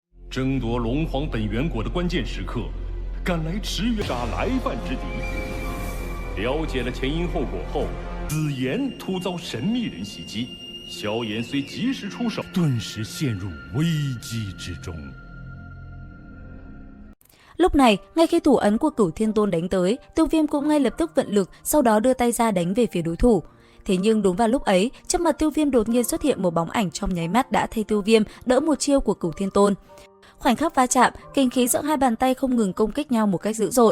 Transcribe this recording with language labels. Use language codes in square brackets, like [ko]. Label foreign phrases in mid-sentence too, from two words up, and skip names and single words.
[zh] 争夺龙皇本源果的关键时刻，赶来驰援杀来犯之敌。了解了前因后果后，子言突遭神秘人袭击，萧炎虽及时出手，顿时陷入危机之中。 [vi] Lúc này, ngay khi thủ ấn của Cửu Thiên Tôn đánh tới, Tiêu Viêm cũng ngay lập tức vận lực, sau đó đưa tay ra đánh về phía đối thủ. Thế nhưng đúng vào lúc ấy, trước mặt Tiêu Viêm đột nhiên xuất hiện một bóng ảnh trong nháy mắt đã thay Tiêu Viêm đỡ một chiêu của Cửu Thiên Tôn. Khoảnh khắc va chạm, kinh khí giữa hai bàn tay không ngừng công kích nhau một cách dữ dội.